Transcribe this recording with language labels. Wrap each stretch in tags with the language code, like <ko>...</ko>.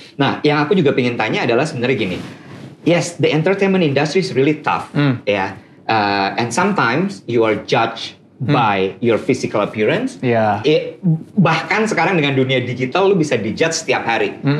<id>Nah, yang aku juga pengen tanya adalah sebenarnya gini.</id> <en>Yes, the entertainment industry is really tough and sometimes you are judged by your physical appearance.</en> <id>Bahkan sekarang dengan dunia digital lu bisa dijudge setiap hari.</id>